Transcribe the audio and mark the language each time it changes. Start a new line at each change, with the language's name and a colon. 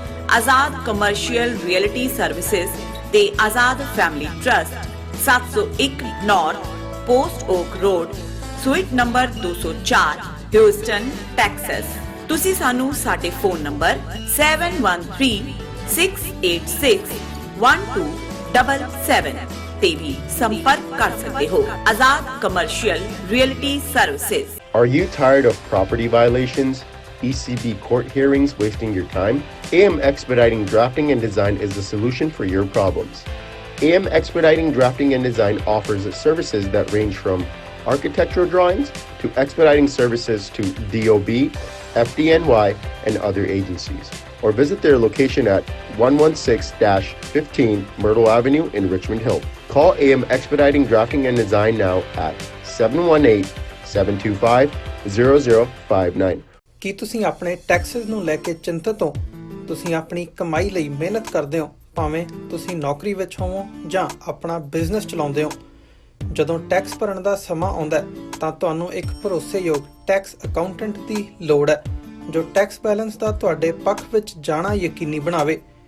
Punjabi: ਆਜ਼ਾਦ commercial realty services ਤੇ ਆਜ਼ਾਦ family trust 701 north post okay road ਸੂਈਟ number 204 Houston Texas. ਤੁਸੀਂ ਸਾਨੂੰ ਸਾਡੇ ਫੋਨ ਨੰਬਰ 7136861277 ਤੇ ਵੀ ਸੰਪਰਕ ਕਰ ਸਕਦੇ ਹੋ। ਆਜ਼ਾਦ commercial realty services.
English: Are you tired of property violations, ECB court hearings wasting your time? AM Expediting Drafting and Design is the solution for your problems. AM Expediting Drafting and Design offers services that range from architectural drawings to expediting services to DOB, FDNY, and other agencies. Or visit their location at 116-15 Myrtle Avenue in Richmond Hill. Call AM Expediting Drafting and Design now at 718-725-0059.
Punjabi: ਕੀ ਤੁਸੀਂ ਆਪਣੇ Texas ਨੂੰ ਲੈ ਕੇ ਚਿੰਤਤ ਹੋ? ਤੁਸੀਂ ਆਪਣੀ ਕਮਾਈ ਲਈ ਮਿਹਨਤ ਕਰਦੇ ਹੋ, ਭਾਵੇਂ ਤੁਸੀਂ ਨੌਕਰੀ ਵਿੱਚ ਹੋਵੋ ਜਾਂ ਆਪਣਾ ਬਿਜ਼ਨਸ ਚਲਾਉਂਦੇ ਹੋ। ਜਦੋਂ ਟੈਕਸ ਭਰਨ ਦਾ ਸਮਾਂ ਆਉਂਦਾ ਹੈ ਤਾਂ ਤੁਹਾਨੂੰ ਇੱਕ ਭਰੋਸੇਯੋਗ ਟੈਕਸ ਅਕਾਊਂਟੈਂਟ ਦੀ ਲੋੜ ਹੈ ਜੋ ਟੈਕਸ ਬੈਲੈਂਸ ਦਾ ਤੁਹਾਡੇ ਪੱਖ ਵਿੱਚ ਜਾਣਾ ਯਕੀਨੀ ਬਣਾਵੇ।